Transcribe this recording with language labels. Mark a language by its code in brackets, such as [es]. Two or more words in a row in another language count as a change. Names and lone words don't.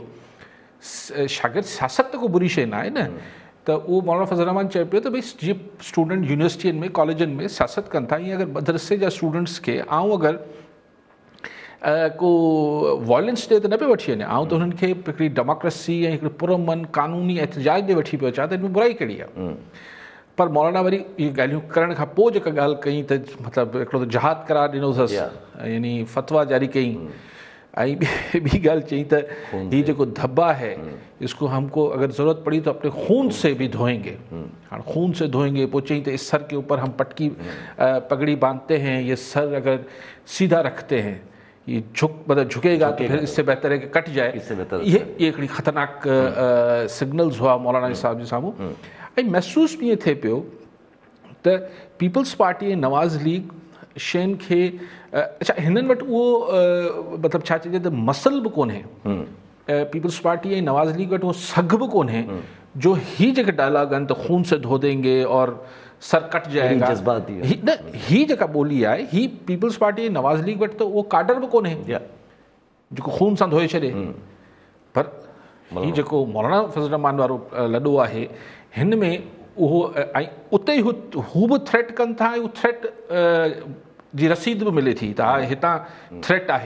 [sd] शागिर्द सियासत त को बुरी शइ न आहे न, त उहो मौलाना फज़ल रहमान चए पियो त भई जीअं स्टूडेंट यूनिवर्सिटियुनि में कॉलेजनि में सियासत कनि था, ईअं अगरि मदरसे जा स्टूडेंट्स खे अगरि को वॉयलेंस ॾे त न पियो वठी वञे, त हुननि खे हिकिड़ी डेमोक्रेसी ऐं हिकिड़ी पुरअमन कानूनी एहतजाज ॾे वठी पियो अचां, त हिन में बुराई कहिड़ी आहे? पर मौलाना वरी इहे ॻाल्हियूं करण खां पोइ जेका ॻाल्हि कई त मतिलबु हिकिड़ो त जहाद करार ॾिनो अथसि, यानी फतवा जारी कई, ऐं ॿी ॻाल्हि चई त हीउ जेको धब्बा [ur] ہے اس کو ہم کو اگر ضرورت پڑی تو اپنے خون سے بھی دھوئیں گے. ہاں، خون سے دھوئیں گے. [sd] पोइ चई त [ur] اس سر کے اوپر ہم پٹکی پگڑی باندھتے ہیں، یہ سر اگر سیدھا رکھتے ہیں یہ مطلب جھکے گا تو پھر اس سے بہتر ہے کہ کٹ جائے. [sd] ये हिकिड़ी ख़तरनाक सिग्नल्स हुआ मौलाना साहब जे साम्हूं। ऐं महसूस बि ईअं थिए पियो त पीपल्स पार्टी ऐं नवाज़ लीग शयुनि खे अच्छा हिननि वटि उहो मतिलबु छा चइजे त मसल बि कोन्हे, पीपल्स पार्टी ऐं नवाज़ लीग वटि उहो सघ बि कोन्हे जो ही जेके डायलॉग आहिनि त [ur] خون سے دھو دیں گے اور سر کٹ جائے گا, [sd] ही जेका ॿोली आहे ही पीपल्स पार्टी ऐं नवाज़ लीग वटि त उहो काडर बि कोन्हे जेको खून सां धोए छॾे। पर ही जेको मौलाना फज़ल रहमान वारो लॾो आहे हिन में उहो ऐं उते ई हू बि थ्रेट कनि था, ऐं थ्रेट जी रसीद बि मिले थी त हा हितां थ्रेट आहे।